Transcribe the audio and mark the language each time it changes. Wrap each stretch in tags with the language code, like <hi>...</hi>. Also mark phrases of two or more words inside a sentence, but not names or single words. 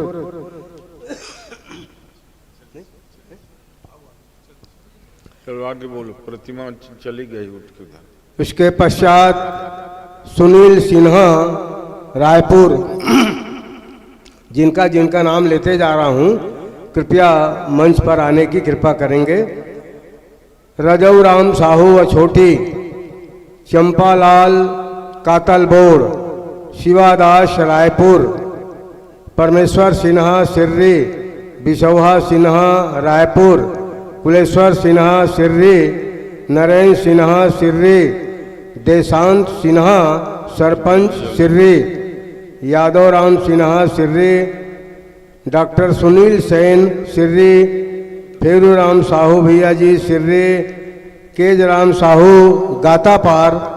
<hi>चलो आगे बोलो। प्रतिमा चली गई उठ के उधर। इसके पश्चात सुनील सिन्हा रायपुर, जिनका जिनका नाम लेते जा रहा हूँ, कृपया मंच पर आने की कृपा करेंगे। रजऊ राम साहू अछोटी, चंपालाल कातलबोड़, शिवादास रायपुर, परमेश्वर सिन्हा सिर्री, बिशौहा सिन्हा रायपुर, कुलेश्वर सिन्हा सिर्री, नरेंद्र सिन्हा सिर्री, देशांत सिन्हा सरपंच सिर्री, यादव राम सिन्हा सिर्री, डॉक्टर सुनील सेन सिर्री, फेरू राम साहू भैया जी सिर्री, केजराम साहू गातापार,</hi>